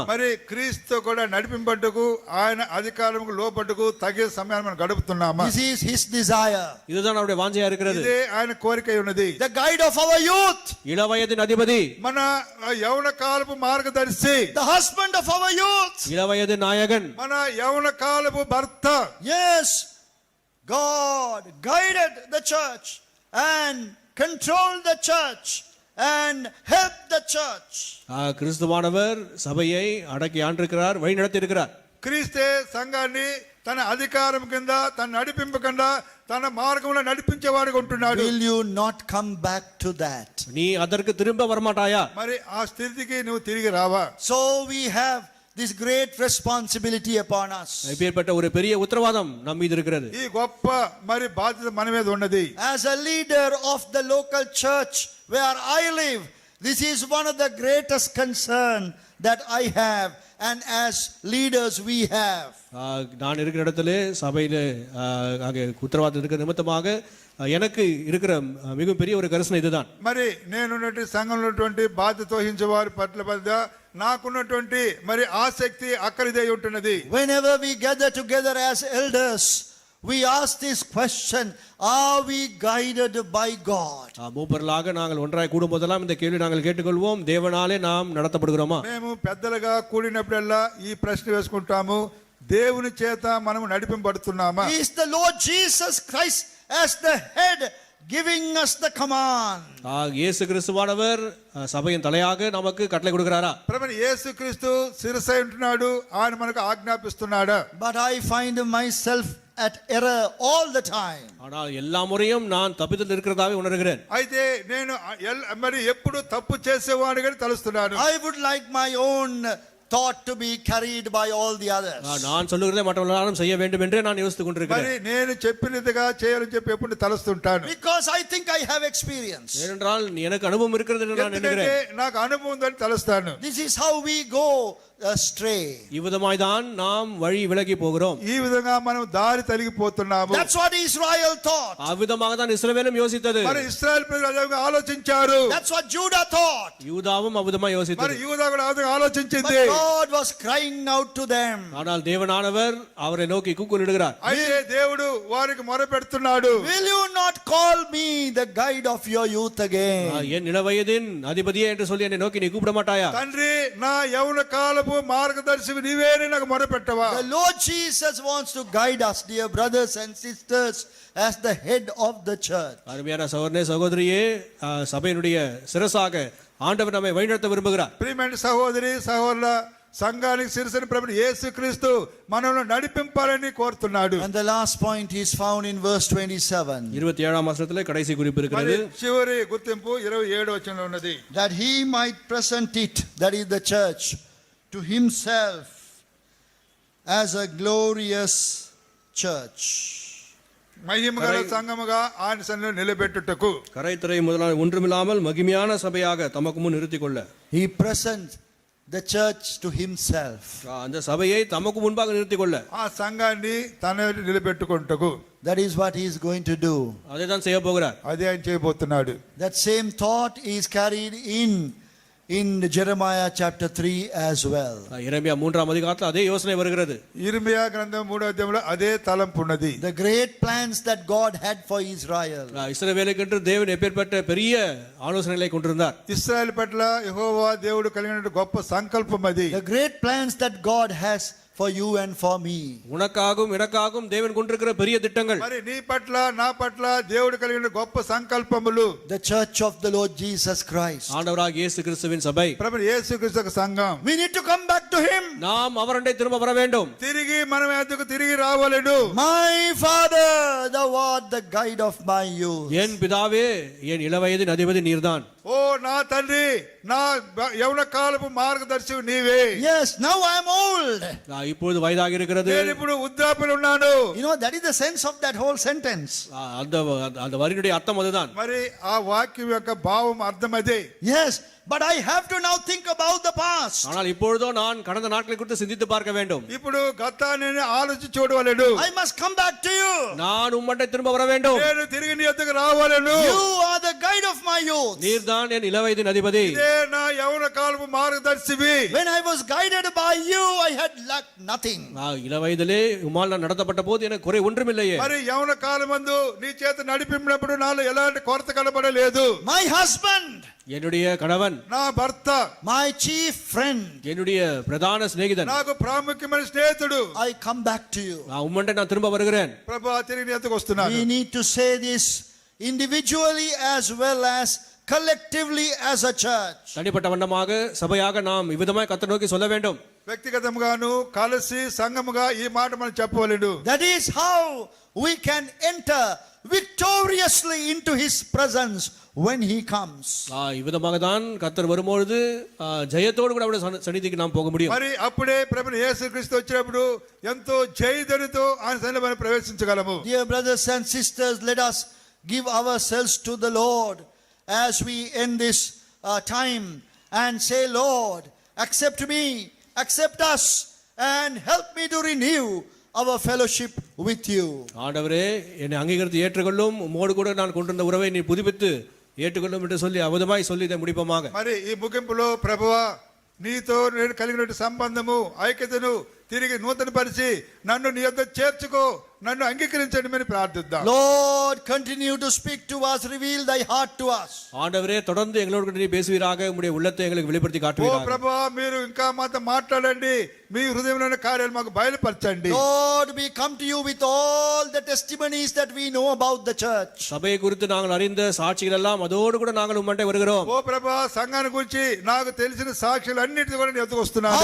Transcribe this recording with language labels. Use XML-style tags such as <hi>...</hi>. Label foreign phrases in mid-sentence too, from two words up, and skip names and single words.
<te>మరి క్రీస్తు కూడా నడిపింపట్టుకు ఆయన అధికారముకు లోపట్టుకు తగే సమయాన్ని మనం గడుపుతున్నామా?</te> <en>This is his desire.</en> <ta>இதுதான் அவருடைய வாஞ்சையா இருக்கிறது.</ta> <te>ఇదే ఆయన కోరిక ఉన్నది.</te> <en>The guide of our youth,</en> <ta>இளவயதின் அதிபதி,</ta> <te>మన యవన కాలపు మార్గదర్శి,</te> <en>the husband of our youth,</en> <ta>இளவயதின் நாயகன்,</ta> <te>మన యవన కాలపు భర్త.</te> <en>yes, God guided the church and controlled the church and helped the church.</en> <ta>கிறிஸ்துவானவர் சபையை அடக்கி ஆண்டிருக்கிறார், வழி நடத்தி இருக்கிறார்.</ta> <te>క్రీస్తే సంఘాన్ని తన అధికారం కింద తన నడిపింపు కింద తన మార్గంలో నడిపించేవాడుగా ఉంటున్నాడు.</te> <en>Will you not come back to that?</en> <ta>நீ அதற்கு திரும்ப வரமாட்டாயா?</ta> <te>మరి ఆ స్థితికి నువ్వు తిరిగి రావా?</te> <en>So we have this great responsibility upon us.</en> <ta>இப்பேற்பட்ட ஒரு பெரிய உத்தரவாதம் நம் மீது இருக்கிறது.</ta> <te>ఈ గొప్ప మరి బాధ్యత మన మీద ఉన్నది.</te> <en>As a leader of the local church where I live, this is one of the greatest concern that I have, and as leaders we have.</en> <ta>நான் இருக்கிற இடத்திலே சபையிலே அங்கே உத்தரவாதம் இருக்கிற நிமித்தமாக எனக்கு இருக்கிற மிகவும் பெரிய ஒரு கரிசனை இதுதான்.</ta> <te>మరి నేనున్నటువంటి సంఘంలో ఉన్నటువంటి బాధ్యత వహించే వారి పట్ల నాకున్నటువంటి మరి ఆసక్తి అక్కడిదే ఉంటున్నది.</te> <en>Whenever we gather together as elders, we ask this question: are we guided by God?</en> <ta>மூப்பர்களாக நாங்கள் ஒன்றாய் கூடும் போதெல்லாம் இந்த கேள்வி நாங்கள் கேட்டுக்கொள்வோம், தேவனாலே நாம் நடத்தப்படுகிறோமா?</ta> <te>మేము పెద్దలుగా కూడినప్పుడల్లా ఈ ప్రశ్న వేసుకుంటాము, దేవుని చేత మనము నడిపింపబడుతున్నామా?</te> <en>Is the Lord Jesus Christ as the head giving us the command?</en> <ta>இயேசு கிறிஸ்துவானவர் சபையின் தலையாக நமக்கு கட்டளை கொடுக்கிறாரா?</ta> <te>ప్రభువు యేసుక్రీస్తు శిరస్సై ఉంటున్నాడు, ఆయన మనకు ఆజ్ఞాపిస్తున్నాడా?</te> <en>But I find myself at error all the time.</en> <ta>ஆனால் எல்லா முறையும் நான் தப்பித்தில் இருக்கிறதாவே உணர்கிறேன்.</ta> <te>అయితే నేను మరి ఎప్పుడు తప్పు చేసేవాడిగా తలుస్తున్నాను.</te> <en>I would like my own thought to be carried by all the others.</en> <ta>நான் சொல்லுகிறதை மற்றவர்களும் செய்ய வேண்டும் என்று நான் யோசித்துக் கொண்டிருக்கிறேன்.</ta> <te>మరి నేను చెప్పినదిగా చేయాలని చెప్పి ఎప్పుడు తలుస్తుంటాను.</te> <en>Because I think I have experience.</en> <ta>ஏனென்றால் எனக்கு அனுபவம் இருக்கிறது என்று நான் நினைக்கிறேன்.</ta> <te>నాకు అనుభవం ఉందని తలుస్తాను.</te> <en>This is how we go astray.</en> <ta>இவ்விதமாய் தான் நாம் வழி விலகி போகிறோம்.</ta> <te>ఈ విధంగా మనం దారి తొలగిపోతున్నాము.</te> <en>That's what Israel thought.</en> <ta>அவ்விதமாக தான் இஸ்ரவேலும் யோசித்தது.</ta> <te>మరి ఇశ్రాయేలు ప్రజలు అదే విధంగా ఆలోచించారు.</te> <en>That's what Judah thought.</en> <ta>யூதாவும் அவ்விதமாய்</ta> <te>మరి</te> <ta>யோசித்தது.</ta> <te>యూదా కూడా అదే ఆలోచించింది.</te> <en>But God was crying out to them.</en> <ta>ஆனால் தேவனானவர் அவரை நோக்கி கூக்குரலிடுகிறார்.</ta> <te>అయితే దేవుడు వారికి మొరపెడుతున్నాడు.</te> <en>Will you not call me the guide of your youth again?</en> <ta>என் இளவயதின் அதிபதியே என்று சொல்லி என்னை நோக்கி நீ கூப்பிட மாட்டாயா?</ta> <te>తండ్రి నా యవ్వన కాలపు మార్గదర్శివి నీవేని నాకు మొరపెట్టవా?</te> <en>The Lord Jesus wants to guide us, dear brothers and sisters, as the head of the church.</en> <ta>அருமையான சகோதரனே சகோதரியே, சபையினுடைய சிரசாக ஆண்டவர் நம்மை வழிநடத்த விரும்புகிறார்.</ta> <te>ప్రియమైన సహోదరి సహోదరుల, సంఘానికి శిరస్సుని ప్రభువు యేసుక్రీస్తు మనల్ని నడిపింపాలని కోరుతున్నాడు.</te> <en>And the last point is found in verse 27.</en> <ta>27ஆம் வசனத்திலே கடைசி குறிப்பு இருக்கிறது.</ta> <te>చివరి గుర్తింపు 27 వచనంలో ఉన్నది.</te> <en>That he might present it, that is the church, to himself as a glorious church.</en> <te>మహిమగల సంఘముగా ఆయన సన్నిధిలో నిలబెట్టుటకు</te> <ta>கரைத்துறை முதலான ஒன்றுமில்லாமல் மகிமையான சபையாக தமக்கு முன் நிறுத்திக் கொள்ள</ta> <en>He presents the church to himself.</en> <ta>அந்த சபையை தமக்கு முன்பாக நிறுத்திக் கொள்ள</ta> <te>ఆ సంఘాన్ని తన నిలబెట్టుకుంటకు</te> <en>That is what he is going to do.</en> <ta>அதை தான் செய்ய போகிறார்.</ta> <te>అదే ఆయన చేయబోతున్నాడు.</te> <en>That same thought is carried in Jeremiah chapter 3 as well.</en> <ta>எரேமியா 3ஆம் அதிகாரத்தில் அதே யோசனை வருகிறது.</ta> <te>ఇర్మియా గ్రంథం 3వ అధ్యాయంలో అదే తలంపు ఉన్నది.</te> <en>The great plans that God had for Israel.</en> <ta>இஸ்ரவேலுக்கென்று தேவன் எப்பேற்பட்ட பெரிய ஆலோசனைகளை கொண்டிருந்தார்.</ta> <te>ఇశ్రాయేలు పట్ల యెహోవా దేవుడు కలిగిన గొప్ప సంకల్పం అది.</te> <en>The great plans that God has for you and for me.</en> <ta>உனக்காகவும் எனக்காகவும் தேவன் கொண்டிருக்கிற பெரிய திட்டங்கள்,</ta> <te>మరి నీ పట్ల నా పట్ల దేవుడు కలిగిన గొప్ప సంకల్పములు,</te> <en>The church of the Lord Jesus Christ.</en> <ta>ஆண்டவராகிய இயேசு கிறிஸ்துவின் சபை.</ta> <te>ప్రభు యేసుక్రీస్తు యొక్క సంఘం.</te> <en>We need to come back to Him.</en> <ta>நாம் அவரண்டை திரும்ப வர வேண்டும்.</ta> <te>తిరిగి మనం ఎద్దకు తిరిగి రావాలెను.</te> <en>My Father, the Lord, the guide of my youth.</en> <ta>என் பிதாவே, என் இளவயதின் அதிபதி நீர்தான்.</ta> <te>ఓ నా తండ్రి, నా యవన కాలపు మార్గదర్శివు నీవే.</te> <en>Yes, now I am old.</en> <ta>இப்பொழுது వయదాగి இருக்கிறது.</ta> <te>నేను ఇప్పుడు వృద్ధాప్యంలో ఉన్నాను.</te> <en>You know, that is the sense of that whole sentence.</en> <ta>அந்த அந்த வரியுடைய அர்த்தம் அதுதான்.</ta> <te>మరి ఆ వాక్యం యొక్క భావం అర్థం అదే.</te> <en>Yes, but I have to now think about the past.</en> <ta>ஆனால் இப்பொழுதோ நான் கடந்த நாட்களை குறித்து சிந்தித்து பார்க்க வேண்டும்.</ta> <te>ఇప్పుడు గతాన్ని ఆలోచించి చూడవలెను.</te> <en>I must come back to you.</en> <ta>நான் உம்மண்டை திரும்ப வர வேண்டும்.</ta> <te>నేను తిరిగి నీ యొద్దకు రావాలెను.</te> <en>You are the guide of my youth.</en> <ta>நீர்தான் என் இளவயதின் அதிபதி.</ta> <te>ఇదే నా యవన కాలపు మార్గదర్శివి.</te> <en>When I was guided by you, I had lacked nothing.</en> <ta>இளவயதிலே உம்மால் நான் நடத்தப்பட்ட போது எனக்கு குறை ஒன்றுமில்லையே.</ta> <te>మరి యవన కాలమందు నీ చేత నడిపించినప్పుడు నాలో ఎలాంటి కొరత కనబడలేదు.</te> <en>My husband,</en> <ta>என்னுடைய கணவன்,</ta> <te>నా భర్త,</te> <en>my chief friend,</en> <ta>என்னுடைய பிரதான சிநேகிதன்,</ta> <te>నాకు ప్రాముఖ్యమైన స్నేహితుడు.</te> <en>I come back to you.</en> <ta>உம்மண்டை நான் திரும்ப வருகிறேன்.</ta> <te>ప్రభా తిరిగి నీ యొద్దకు వస్తున్నాను.</te> <en>We need to say this individually as well as collectively as a church.</en> <ta>தனிப்பட்ட வண்ணமாக சபையாக நாம் இவ்விதமாய் கர்த்தரை நோக்கி சொல்ல வேண்டும்.</ta> <te>వ్యక్తిగతంగాను కలిసి సంఘముగా ఈ మాట మనం చెప్పవలెను.</te> <en>That is how we can enter victoriously into His presence when He comes.</en> <ta>இவ்விதமாக தான் கர்த்தர் வரும்பொழுது ஜெயத்தோடு கூட அவருடைய சந்நிதிக்கு நாம் போக முடியும்.</ta> <te>మరి అప్పుడే ప్రభువు యేసుక్రీస్తు వచ్చినప్పుడు ఎంతో జయధ్వనితో ఆయన సన్నిధిలో మనం ప్రవేశించగలము.</te> <en>Dear brothers and sisters, let us give ourselves to the Lord as we end this time and say, Lord, accept me, accept us, and help me to renew our fellowship with you.</en> <ta>ஆண்டவரே, என்னை அங்கீகரித்து ஏற்றுக்கொள்ளும், உம்மோடு கூட நான் கொண்டிருந்த உறவை நீ புதுப்பித்து ஏற்றுக்கொள்ளும் என்று சொல்லி அவதமாய் சொல்லி இதை முடிப்போமாக.</ta> <te>మరి ఈ ముగింపులో ప్రభువా, నీతో నేను కలిగిన సంబంధము ఐక్యతను తిరిగి నూతనపరిచి నన్ను నీ యొద్ద చేర్చుకో, నన్ను అంగీకరించండి అని ప్రార్థిద్దాం.</te> <en>Lord, continue to speak to us, reveal thy heart to us.</en> <ta>ஆண்டவரே, தொடர்ந்து எங்களோடு நீ பேசுவீராக, உம்முடைய உள்ளத்தை எங்களுக்கு வெளிப்படுத்தி</ta> <te>ఓ</te> <ta>காட்டுவீராக.</ta> <te>ప్రభువా, మీరు ఇంకా మాతో మాట్లాడండి, మీ హృదయంలోని కార్యాలు మాకు బయలుపరచండి.</te> <en>Lord, we come to you with all the testimonies that we know about the church.</en> <ta>சபையை குறித்து நாங்கள் அறிந்த சாட்சிகள் எல்லாம் அதோடு கூட நாங்கள் உம்மண்டை வருகிறோம்.</ta> <te>ఓ ప్రభువా, సంఘాన్ని గురించి నాకు తెలిసిన సాక్ష్యాలు అన్నిటి కూడా నేను ఎత్తుకు వస్తున్నాను.</te>